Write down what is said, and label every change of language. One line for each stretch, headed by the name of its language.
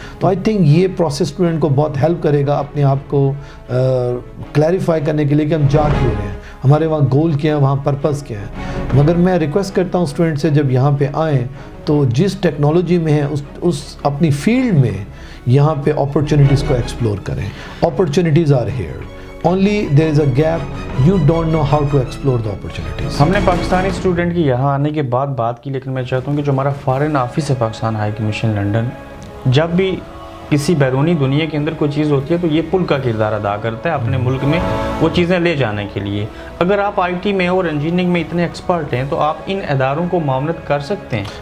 Urdu: تو I think یہ process student کو بہت ہیلپ کرے گا اپنے آپ کو کلیریفائی کرنے کے لیے کہ ہم جا کیوں رہے ہیں, ہمارے وہاں گول کیا ہے, وہاں پرپز کیا ہے. مگر میں ریکویسٹ کرتا ہوں اسٹوڈنٹ سے جب یہاں پہ آئیں تو جس ٹیکنالوجی میں ہیں اس اپنی فیلڈ میں یہاں پہ اپرچونیٹیز کو ایکسپلور کریں.
English: Opportunities are here, only there is a gap, you don't know how to explore the opportunities.
Urdu: ہم نے پاکستانی اسٹوڈنٹ کی یہاں آنے کے بعد بات کی, لیکن میں چاہتا ہوں کہ جو ہمارا فارن آفس ہے پاکستان ہائی کمیشن لنڈن, جب بھی کسی بیرونی دنیا کے اندر کوئی چیز ہوتی ہے تو یہ پل کا کردار ادا کرتا ہے اپنے ملک میں وہ چیزیں لے جانے کے لیے. اگر آپ IT میں اور انجینئرنگ میں اتنے ایکسپرٹ ہیں تو آپ ان اداروں کو معاونت کر سکتے ہیں.